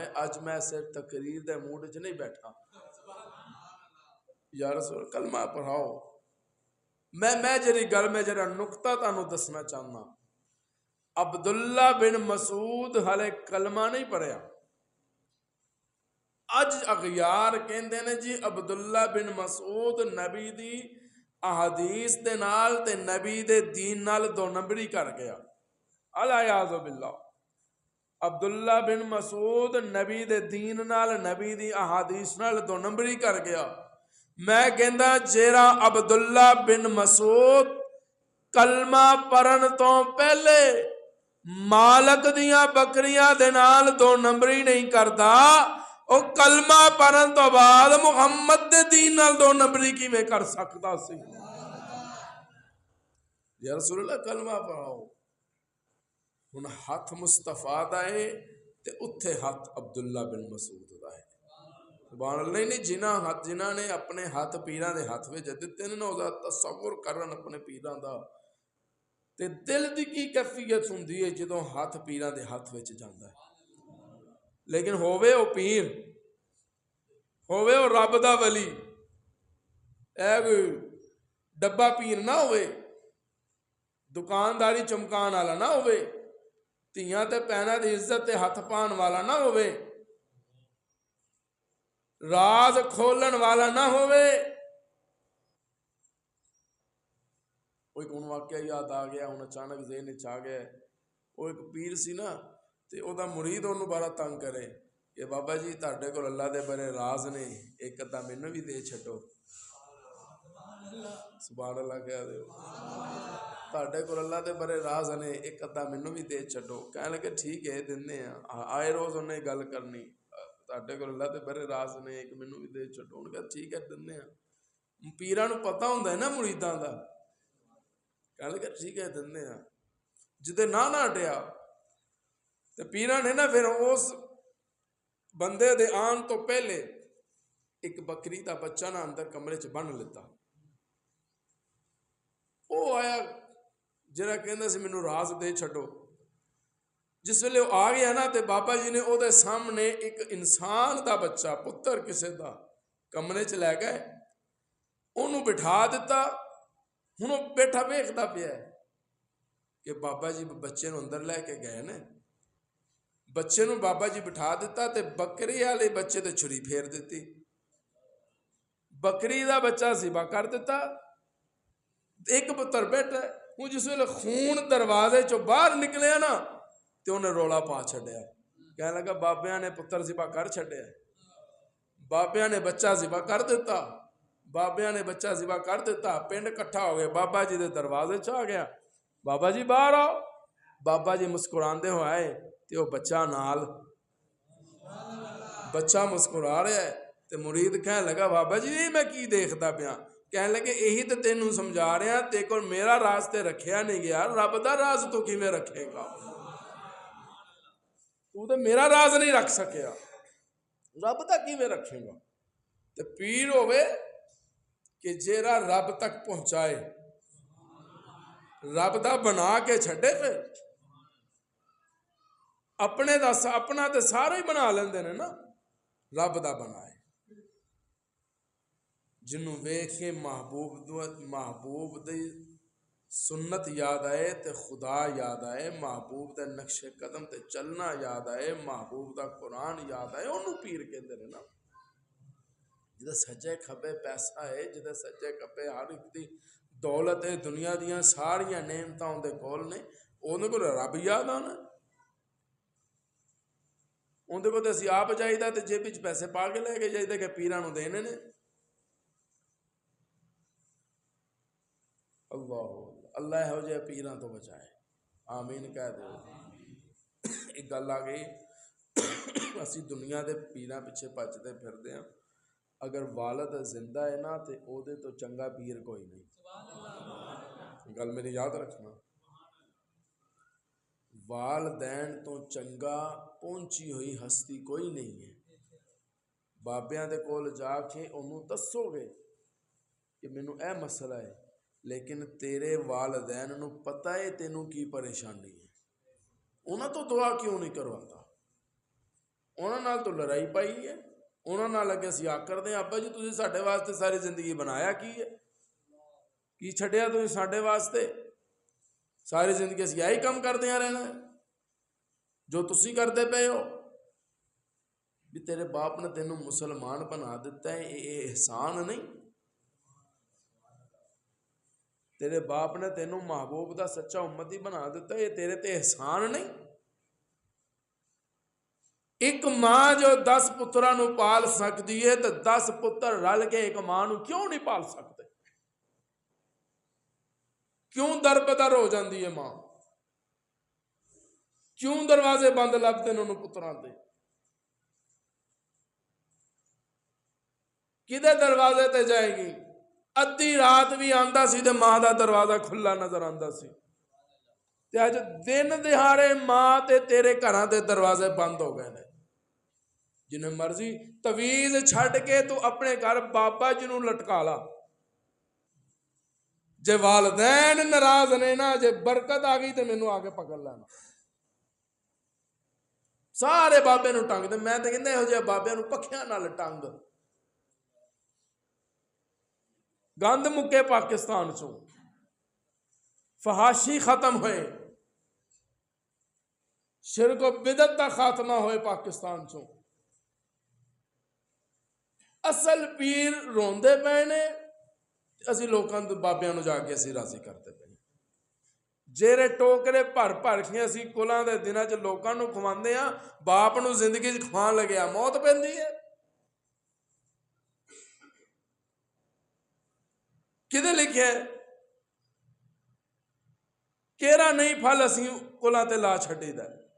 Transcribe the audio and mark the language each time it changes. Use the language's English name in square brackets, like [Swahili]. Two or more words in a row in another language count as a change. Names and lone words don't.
[Punjabi] اج میں صرف تقریر دے موڈ وچ نہیں بیٹھا، [Arabic] یا رسول [Punjabi] کلمہ پڑھاؤ، میں جڑی گل میں جڑا نقطہ تانوں دسنا چاہنا، عبداللہ بن مسعود ہلے کلمہ نہیں پڑھیا، اج اغیار کہندے نے جی عبداللہ بن مسعود نبی دی احادیث دے نال تے نبی دے دین نال دو نمبری کر گیا، [Arabic] الیاذ باللہ۔ [Punjabi] عبداللہ بن مسعود نبی دے دین نال نبی دی احادیث نال دو نمبری کر گیا۔ میں کہندا جیڑا عبداللہ بن مسعود کلمہ پڑھن تو پہلے مالک دیاں بکریاں دے نال دو نمبری نہیں کردا، او کلمہ پڑھن تو بعد محمد دے دین نال دو نمبری کیویں کر سکدا سی؟ [Arabic] یا رسول اللہ [Punjabi] کلمہ پڑھاؤ، ہن ہاتھ مصطفیٰ دا ہے تے اتھے ہاتھ عبداللہ بن مسعود دا ہے، [Arabic] سبحان اللہ۔ [Punjabi] نہیں جنہاں نے اپنے ہاتھ پیراں دے ہاتھ وچ دتے نے نا تصور کرن اپنے پیراں دا تے دل دی کی کیفیت ہوندی ہے جدوں ہاتھ پیراں دے ہاتھ وچ جاندا ہے، لیکن ہووے او پیر، ہووے او رب دا ولی، اے کوئی ڈبا پیر نہ ہوئے، دکانداری چمکان والا نہ ہوئے، تیاں تے پہنا دی عزت تے ہاتھ پان والا نہ ہوئے، راز کھولن والا نہ ہوئے۔ [Urdu] وہ ایک واقعہ یاد آ گیا، [Punjabi] ہن اچانک ذہن وچ آ گیا، وہ ایک پیر سی نا تے او دا مرید انہوں بڑا تنگ کرے کہ بابا جی تہاڈے کول اللہ دے بڑے راز نے، ایک ادھا مینوں بھی دے چھڈو، [Arabic] سبحان اللہ [Punjabi] کہہ دیو، تہاڈے کول اللہ دے بڑے راز نے، ایک ادھا مینوں بھی دے چھڈو۔ کہنے لگے ٹھیک ہے دنے ہیں، آئے روز انہیں گل کرنی، تہاڈے کول اللہ دے بڑے راز نے ایک مینوں بھی دے چھڈو، [Urdu] انہوں نے کہا [Punjabi] ٹھیک ہے دنے ہیں۔ پیراں نوں پتہ ہوندا ہے نا مریداں دا، کہنے لگا ٹھیک ہے دندے ہاں، جدے نہ ہٹیا تے پیراں نے نا پھر اس بندے دے آن تو پہلے ایک بکری دا بچہ نا اندر کمرے چ بن لیتا. وہ آیا جڑا کہندا سی مینوں راز دے چھڈو. جس ویلے وہ آ گیا نا تے بابا جی نے او دے سامنے ایک انسان دا بچہ پتر کسے دا کمرے چ لے گئے، انہوں بٹھا دیتا. ہن وہ بیٹھا ویکھدا پیا ہے کہ بابا جی بچے نو اندر لے کے گئے نے. بچے نو بابا جی بٹھا دیتا تے بکری والے بچے تے چھری پھیر دیتی. بکری دا بچہ ذبح کر دیتا. ایک پتر بیٹھا ہے، وہ جس ویلے خون دروازے چو باہر نکلیا نا تے انہیں رولا پا چھڈیا. کہنے لگا بابیاں نے پتر ذبح کر چھڈیا، بابیاں نے بچہ ذبح کر دیتا، بابیاں نے بچہ ذبح کر دیتا. پنڈ کٹھا ہو گیا، بابا جی دے دروازے چ آ گیا، بابا جی باہر آؤ. بابا جی مسکراندے ہو آئے تے وہ بچہ نال، بچہ مسکرا رہا ہے. تے مرید کہنے لگا بابا جی یہ میں کی دیکھدا پیا؟ کہنے لگے یہی تے تینوں [Urdu] سمجھا رہے ہیں، [Punjabi] تے کول میرا راز تے رکھیا نہیں گیا، رب دا راز تو کیویں رکھے گا؟ تو تے میرا راز نہیں رکھ سکیا، رب دا کیویں رکھے گا؟ تے پیر ہوئے کہ جیڑا رب تک پہنچائے، رب دا بنا کے چھڈے. پھر اپنے دا اپنا تے سارے ہی بنا لیندے نے نا، رب دا بنائے. جنوں ویکھ کے محبوب دی سنت یاد آئے تے خدا یاد آئے، محبوب دے نقش قدم تے چلنا یاد آئے، محبوب دا قرآن یاد آئے، انہوں پیر کہندے نے نا. جدے سجے کھبے پیسہ ہے، جدے سجے کھبے ہر ایک دی دولت ہے، دنیا دیاں ساریاں نعمتاں اون دے کول نے، اون کول رب یاد آنا. اون دے کول تے اسی آپ جائیدا تے جیب وچ پیسے پا کے لے کے جائیدا کہ پیراں نوں دینے نے. اللہ ہو جائے پیراں تو بچائے، آمین کہہ دو. ایک گل آ گئی، اسی دنیا دے پیراں پیچھے بھجدے پھردے ہیں، اگر والد زندہ ہے نا تے او دے تو چنگا پیر کوئی نہیں. گل میری یاد رکھنا، والدین تو چنگا پہنچی ہوئی ہستی کوئی نہیں ہے. بابیاں دے کول جا کے انہوں دسو گے کہ مینوں اے مسئلہ ہے، لیکن تیرے والدین نو پتہ ہے تینوں کی پریشانی ہے، انہاں تو دعا کیوں نہیں کرواتا؟ انہاں نال تو لڑائی پائی ہے، انہاں نال اگے اسی آکر دیں ابا جی تسی ساڈے واسطے ساری زندگی بنایا کی ہے؟ کی چھڈیا تسی ساڈے واسطے؟ ساری زندگی اسی یہی کم کردیاں رہنا ہے جو تسی کردے پئے ہو. بھی تیرے باپ نے تینوں مسلمان بنا دیتا ہے، یہ احسان نہیں؟ تیرے باپ نے تینوں محبوب دا سچا امتی بنا دیتا ہے، یہ تیرے تے احسان نہیں؟ ایک ماں جو 10 پتراں نو [Urdu] پال سکتی ہے [Punjabi] تو 10 پتر رل کے ایک ماں نو کیوں نہیں [Urdu] پال سکتے؟ [Punjabi] کیوں در بدر ہو جاندی ہے ماں؟ کیوں دروازے بند لبتے انہوں پتراں دے؟ کدے دروازے تے جائے گی؟ ادھی رات بھی آندا سی تے ماں دا دروازہ کھلا نظر آندا سی. تے اج دن دہاڑے ماں تے تیرے گھراں دے دروازے بند ہو گئے نے. جنہیں مرضی تویز چھڈ کے تو اپنے گھر بابا جی نوں لٹکا لا، جے والدین ناراض نے نا، جے برکت آ گئی تے مینوں آ کے پکڑ لینا. سارے بابے نوں ٹنگ دے، میں تے کہندا یہو جہے بابے نوں پکھیاں نال ٹنگ. گند مکے پاکستان چوں، فحاشی ختم ہوئے، شرک و بدعت دا خاتمہ ہوئے پاکستان چوں. اصل پیر روندے پے نے، اسی لوکاں دے بابیاں نوں جا کے اسی راضی کرتے پے. جیرے ٹوکرے بھر بھر کے اسی کلاں دے دناں چ لوکاں نوں کھواندے ہاں، باپ نوں زندگی چ کھوان لگیا موت پیندی ہے. کدے لکھیا ہے؟ کیڑا نہیں پھل اسی کلاں تے لا چھڈی دا.